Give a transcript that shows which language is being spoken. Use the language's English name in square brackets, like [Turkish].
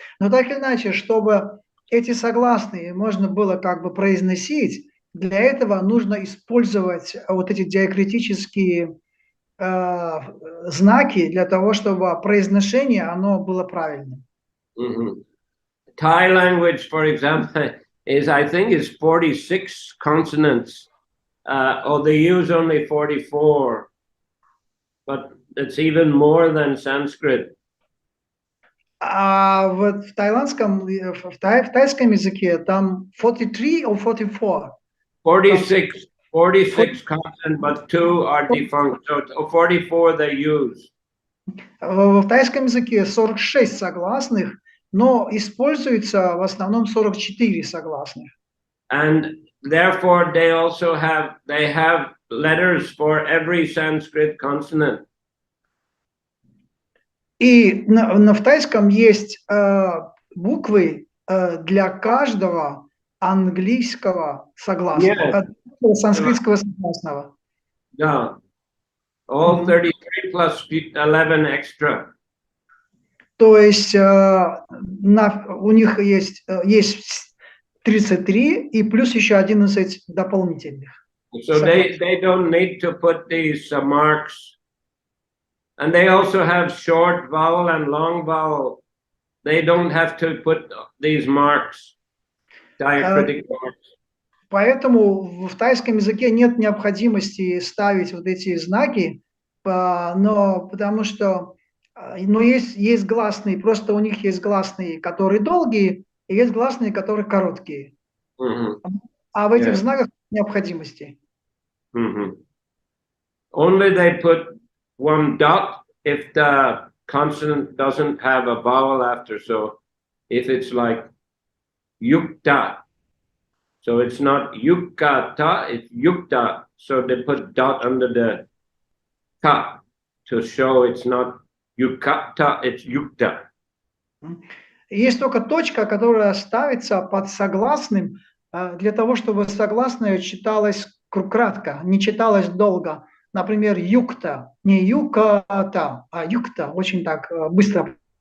[Russian] Но так или иначе, чтобы эти согласные можно было как бы произносить, для этого нужно использовать вот эти диакритические знаки для того, чтобы произношение оно было правильным. [English] Thai language, for example, I think is 46 consonants, or they use only 44, but it's even more than Sanskrit. [Russian] А вот в таиландском, в тайском языке там [English] 43 or 44? 46. 46 consonants, but 2 are defunct. So 44 they use. [Russian] В тайском языке 46 согласных, но используется в основном 44 согласных. [English] And therefore they also have letters for every Sanskrit consonant. [Russian] И в тайском есть буквы для каждого английского согласного, санскритского согласного. [English] Yeah. All 33 plus 11 extra. [Russian] То есть у них есть 33 и плюс еще 11 дополнительных. [English] So they don't need to put these marks. And they also have short vowel and long vowel. They don't have to put these marks, diacritic marks. [Russian] Поэтому в тайском языке нет необходимости ставить вот эти знаки, но потому что есть гласные, просто у них есть гласные, которые долгие, и есть гласные, которые короткие. А в этих знаках необходимости. [English] Only they put one dot if the consonant doesn't have a vowel after. So if it's like yukta, so it's not yukata, it's yukta. So they put dot under the ta to show it's not yukata, it's yukta. [Russian] Есть только точка, которая ставится под согласным для того, чтобы согласное читалось кратко, не читалось долго. Например, юкта, не юката, а юкта, очень так быстро.